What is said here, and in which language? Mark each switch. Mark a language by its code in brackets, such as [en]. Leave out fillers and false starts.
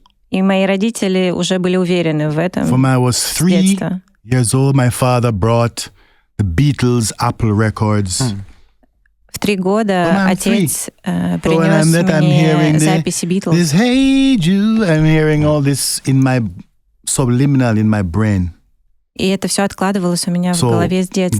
[ru] И мои родители уже были уверены в этом с детства. [en] Years old, my father brought the Beatles Apple records. [ru] В 3 года отец принес мне записи Beatles. [en] This Hey Jude, I'm hearing all this in my subliminal in my brain. [ru] И это все откладывалось у меня в голове с детства.